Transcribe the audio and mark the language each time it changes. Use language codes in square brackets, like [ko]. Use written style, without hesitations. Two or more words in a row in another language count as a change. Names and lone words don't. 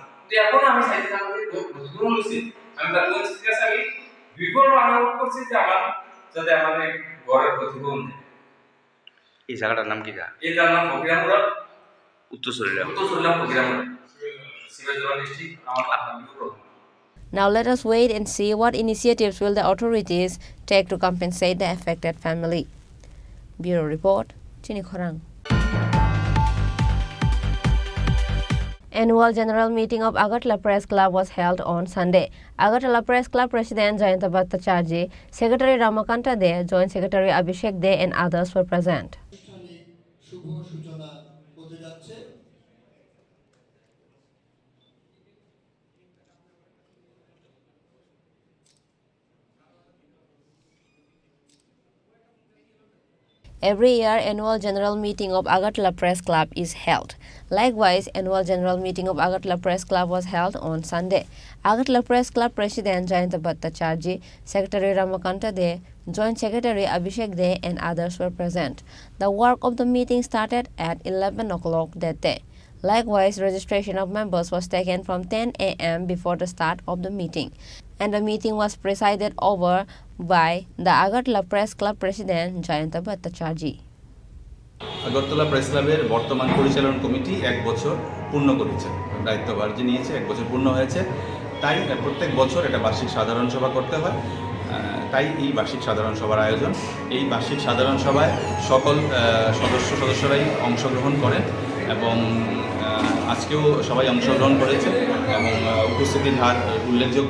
[bn] কিন্তু এখন আমি চাইছি আমাদের ক্ষতিপূরণ উচিত, আমি তার কাছে আমি বিপুল অনুরোধ করছি যে আমার যাতে আমাদের ঘরের ক্ষতিপূরণ দেয়। এই জায়গাটার নাম কি? এই জায়গার নাম ফকিরামুরা, উত্তর সরিলাম ফকিরামুরা, সিরাজগঞ্জ ডিস্ট্রিক্ট। আমার নাম বিপুল। [en] Now let us wait and see what initiatives will the authorities take to compensate the affected family. Bureau Report, Chini Khorang. Annual General Meeting of Agartala Press Club was held on Sunday. Agartala Press Club President Jayanta Bhattacharjee, Secretary Ramakanta De, Joint Secretary Abhishek De and others were present. Every year, annual general meeting of Agartala Press Club is held. Likewise, annual general meeting of Agartala Press Club was held on Sunday. Agartala Press Club President Jayanta Bhattacharjee, Secretary Ramakanta De, Joint Secretary Abhishek De and others were present. The work of the meeting started at 11 o'clock that day. Likewise, registration of members was taken from 10 a.m. before the start of the meeting, and the meeting was presided over by the Agartala Press Club President Jayanta Bhattacharjee. [bn] আগরতলা প্রেস ক্লাবের বর্তমান পরিচালন কমিটি 1 বছর পূর্ণ করেছে, দায়িত্বভার যে নিয়েছে 1 বছর পূর্ণ হয়েছে, তাই প্রত্যেক বছর এটা বার্ষিক সাধারণ সভা করতে হয়, তাই এই বার্ষিক সাধারণ সভার আয়োজন। এই বার্ষিক সাধারণ সভায় সকল সদস্যরাই অংশগ্রহণ করেন এবং আজকেও সবাই অংশগ্রহণ করেছে এবং উপস্থিতির হার উল্লেখযোগ্য।